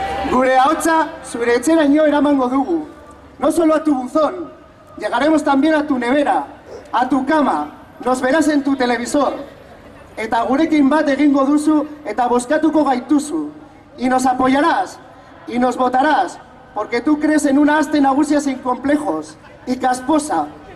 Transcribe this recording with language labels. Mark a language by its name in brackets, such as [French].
[Basque] Gure ahotsa zure etxeraino eramango dugu. [Spanish] No solo a tu buzón, llegaremos también a tu nevera, a tu cama, nos verás en tu televisor. [Basque] Eta gurekin bat egingo duzu eta bozkatuko gaituzu. [Spanish] Y nos apoyarás, y nos votarás, porque tú crees en una Aste Nagusia sin complejos, y casposa.